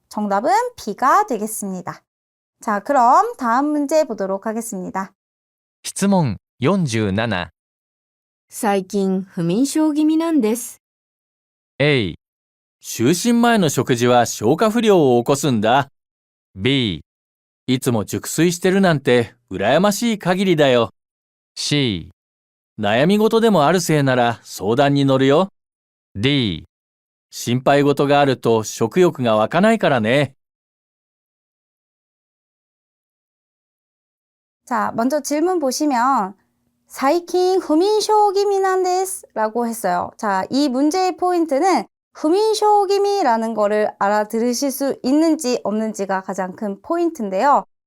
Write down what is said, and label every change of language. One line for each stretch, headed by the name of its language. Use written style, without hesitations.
Korean: 정답은 B가 되겠습니다. 자, 그럼 다음 문제 보도록 하겠습니다.
Japanese: 質問47。最近不眠症気味なんです。 A、就寝前の食事は消化不良を起こすんだ。 B、いつも熟睡してるなんて羨ましい限りだよ。 C、悩み事でもあるせいなら相談に乗るよ。 D、心配事があると食欲が湧かないからね。
Korean: 자, 먼저 질문 보시면 사이킨 후민쇼기미난데스 라고 했어요. 자, 이 문제의 포인트는 후민쇼기미라는 거를 알아들으실 수 있는지 없는지가 가장 큰 포인트인데요.